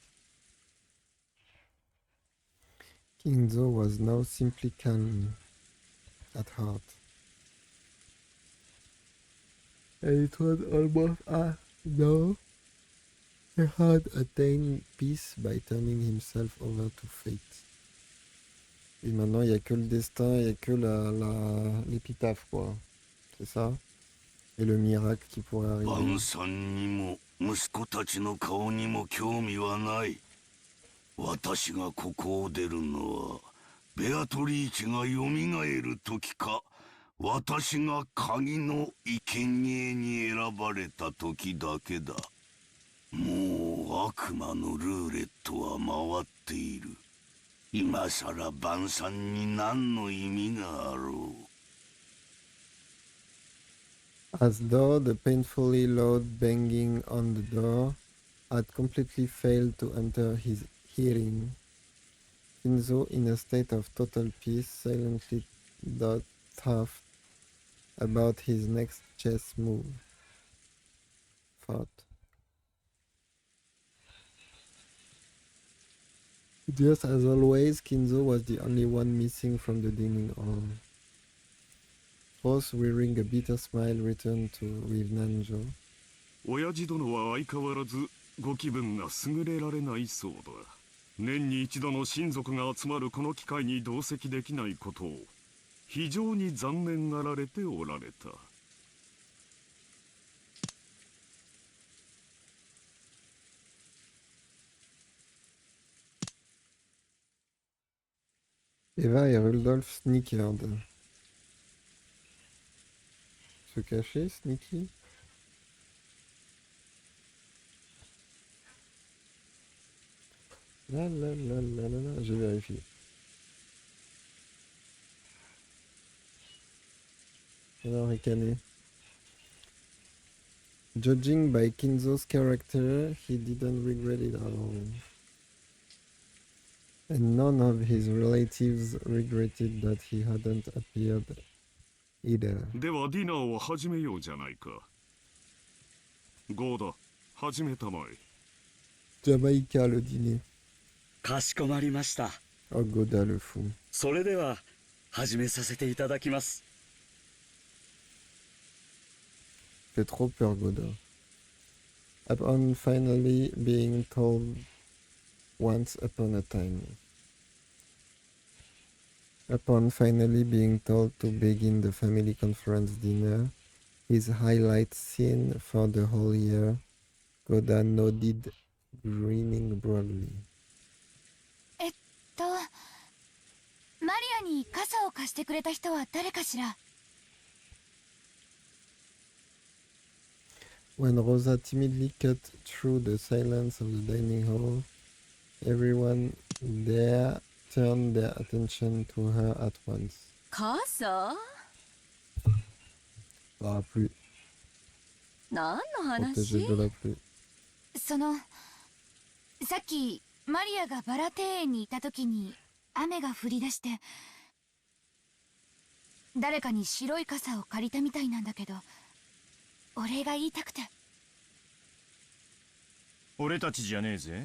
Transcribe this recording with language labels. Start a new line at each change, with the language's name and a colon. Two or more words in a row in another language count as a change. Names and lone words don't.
English: Kinzo was now simply calm at heart. And it was almost as though he had attained peace by turning himself over to fate.
French: Et maintenant, il n'y a que le destin, il n'y a que l'épitaphe, quoi. C'est ça? Et le miracle qui pourrait arriver.
Japanese: 晩餐にも息子たちの顔にも興味はない。私がここを出るのはベアトリーチがよみがえる時か、私が鍵の生贄に選ばれた時だけだ。もう悪魔のルーレットは回っている。今さら晩餐に何の意味があろう。
English: As though the painfully loud banging on the door had completely failed to enter his hearing, Kinzo, in a state of total peace, silently thought about his next chess move. Just as always, Kinzo was the only one missing from the dining hall. Ross, wearing a bitter smile, returned with Nanjo.
Japanese: 親父殿は相変わらずご気分が優れられないそうだ。年に一度の親族が集まるこの機会に同席できないことを非常に残念がられておられた。
English: Eva et Rudolf snickered.
French: Se cacher, sneaky? La la la la la la, je vérifie. Alors, ricaner.
English: Judging by Kinzo's character, he didn't regret it at all. And none of his relatives regretted that he hadn't appeared either.
Japanese: ではディナーを始めようじゃないか。ゴーダ、始めたまえ。
French: Jamaïca, le dîner.
Japanese: かしこまりました。
French: Oh, Goda le fou.
Japanese: それでは始めさせていただきます。
French: Fait trop peur, Goda.
English: Upon finally being told once upon a time. Upon finally being told to begin the family conference dinner, his highlight scene for the whole year, Goda nodded, grinning broadly.
Japanese: マリアに傘を貸してくれた人は誰かしら？
English: When Rosa timidly cut through the silence of the dining hall, everyone there turned their attention to her at once.
Japanese: 傘？
French: Parapluie,
Japanese: 何の
French: protégé de la pluie.
Japanese: さっきマリアがバラ庭園にいた時に雨が降り出して、誰かに白い傘を借りたみたいなんだけど、お礼が言いたくて。俺たちじゃねえぜ。